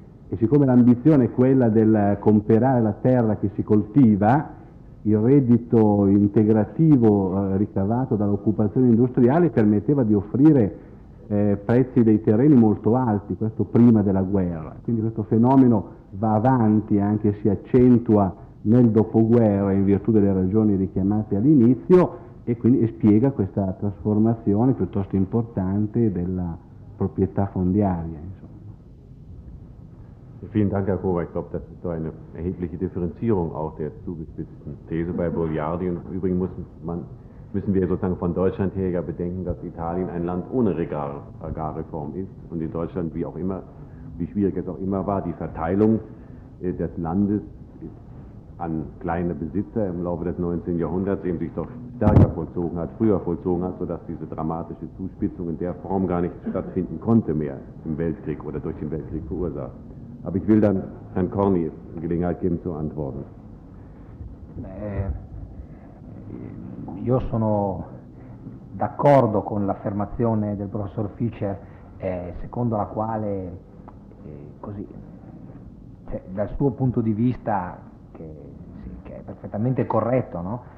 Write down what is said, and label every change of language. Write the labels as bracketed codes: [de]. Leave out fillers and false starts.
[it] E siccome l'ambizione è quella del comperare la terra che si coltiva, il reddito integrativo ricavato dall'occupazione industriale permetteva di offrire prezzi dei terreni molto alti, questo prima della guerra. Quindi questo fenomeno va avanti, anche si accentua nel dopoguerra in virtù delle ragioni richiamate all'inizio, e quindi spiega questa trasformazione piuttosto importante della proprietà fondiaria. Insomma. [de] Vielen Dank, Herr Kober. Ich glaube, das ist so eine erhebliche Differenzierung auch der zugespitzten These bei Boiardi. Und im Übrigen müssen wir sozusagen von Deutschland her ja bedenken, dass Italien ein Land ohne Agrarreform ist. Und in Deutschland, wie auch immer, wie schwierig es auch immer war, die Verteilung des Landes an kleine Besitzer im Laufe des 19. Jahrhunderts eben sich doch stärker vollzogen hat, früher vollzogen hat, sodass diese dramatische Zuspitzung in der Form gar nicht stattfinden konnte mehr im Weltkrieg oder durch den Weltkrieg verursacht. Aber ich will dann Herrn Corny Gelegenheit geben zu antworten. [it] Io sono d'accordo con l'affermazione del professor Fischer, secondo la quale, così, cioè, dal suo punto di vista, che è perfettamente corretto, no?